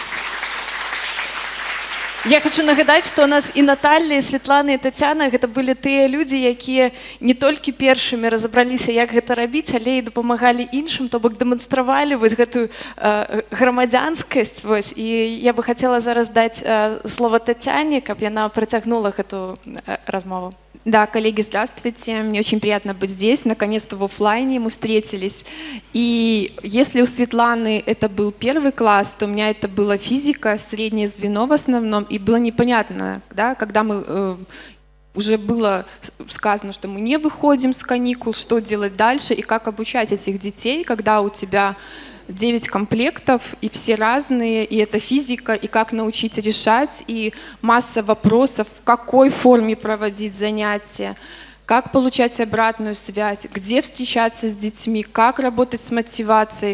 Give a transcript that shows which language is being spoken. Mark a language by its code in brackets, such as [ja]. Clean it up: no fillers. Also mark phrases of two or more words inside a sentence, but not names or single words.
[be] Я хочу нагадаць, што у нас і Наталья, і Светлана, і Тацяна гэта былі тыя людзі, якія не толькі першымі разабраліся, як гэта рабіць, але і дапамагалі іншым, то бок дэманстравалі вось гэтую грамадзянскасць. Вось. І я бы хацела зараз даць слова Тацяне, каб яна працягнула гэту размову. [ru] Да, коллеги, здравствуйте. Мне очень приятно быть здесь. Наконец-то в офлайне мы встретились. И если у Светланы это был первый класс, то у меня это была физика, среднее звено в основном. И было непонятно, да, когда мы уже было сказано, что мы не выходим с каникул, что делать дальше и как обучать этих детей, когда у тебя 9 комплектов, и все разные, и это физика, и как научить решать, и масса вопросов, в какой форме проводить занятия, как получать обратную связь, где встречаться с детьми, как работать с мотивацией.